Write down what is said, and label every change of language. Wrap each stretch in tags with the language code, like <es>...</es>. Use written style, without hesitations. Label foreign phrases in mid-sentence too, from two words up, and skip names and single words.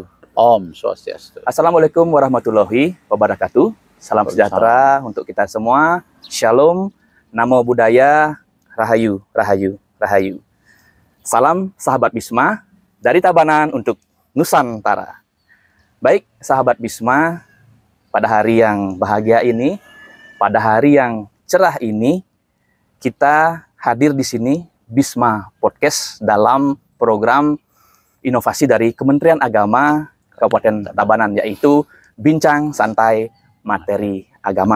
<ban>Om Swastiastu.</ban> <ar>السلام عليكم ورحمة الله وبركاته.</ar> <id>Salam sejahtera untuk kita semua.</id> <pi>Shalom, Namo Buddhaya,</pi> <ban>Rahayu, Rahayu, Rahayu.</ban> <id>Salam sahabat Bisma dari Tabanan untuk Nusantara. Baik, sahabat Bisma, pada hari yang bahagia ini, pada hari yang cerah ini, kita hadir di sini Bisma Podcast dalam program inovasi dari Kementerian Agama Kabupaten Tabanan, yaitu Bincang Santai Materi Agama.</id>